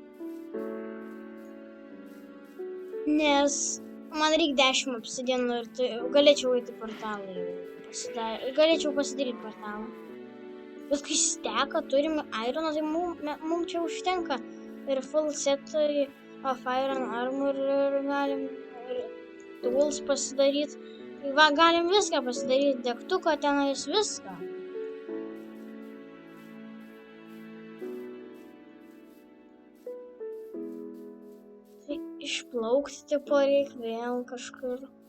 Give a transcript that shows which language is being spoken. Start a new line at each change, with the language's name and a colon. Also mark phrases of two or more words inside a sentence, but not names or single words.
Lithuanian: Nes man reikia 10 obsidianų ir galėčiau eiti portalą. Galėčiau pasidaryti portalą. Bet kai steka, turime ironą, tai mums čia užtenka. Ir
English: full setui of Iron Armor
Lithuanian: ir galim ir tools pasidaryti. Tai va, galim viską pasidaryti, degtuką tenais viską. Tai išplaukti tipo reik vėl kažkur.